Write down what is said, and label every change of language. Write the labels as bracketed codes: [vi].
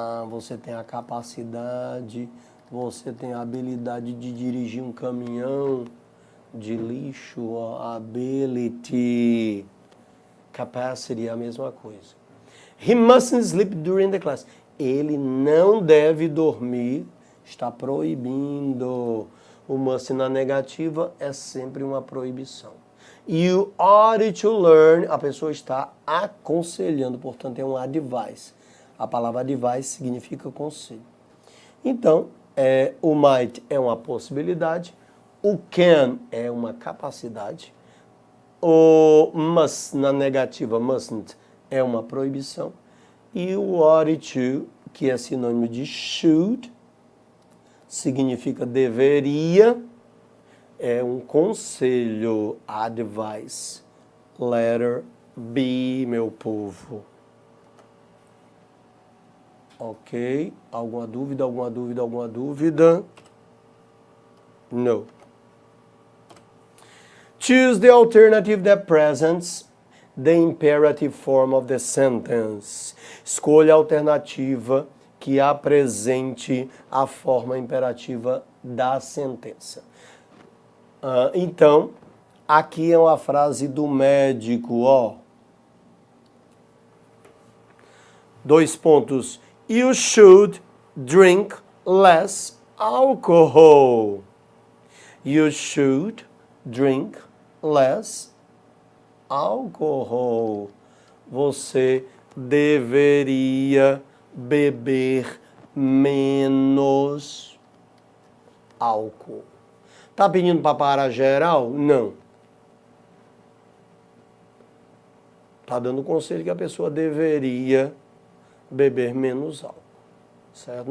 [pt] Você tem a capacidade, você tem a habilidade de dirigir um caminhão de lixo, ability, capacity é a mesma coisa. [en] He mustn't sleep during the class. [pt] Ele não deve dormir, está proibindo. O must na negativa é sempre uma proibição. [en] You ought to learn, [pt] a pessoa está aconselhando, portanto é um advice. A palavra advice significa conselho. Então, o might é uma possibilidade, o can é uma capacidade, o must na negativa, mustn't, é uma proibição, e o ought to, que é sinônimo de should, significa deveria, é um conselho, advice, [en] letter B, [pt] meu povo. Ok? Alguma dúvida, alguma dúvida, alguma dúvida? [en] No. Choose the alternative that presents the imperative form of the sentence. [pt] Escolha a alternativa que apresente a forma imperativa da sentença. Então, aqui é uma frase do médico, ó. 2 pontos. [en] You should drink less alcohol. You should drink less alcohol. [pt] Você deveria beber menos álcool. Tá pedindo para parar geral? Não. Tá dando conselho que a pessoa deveria beber menos álcool, certo?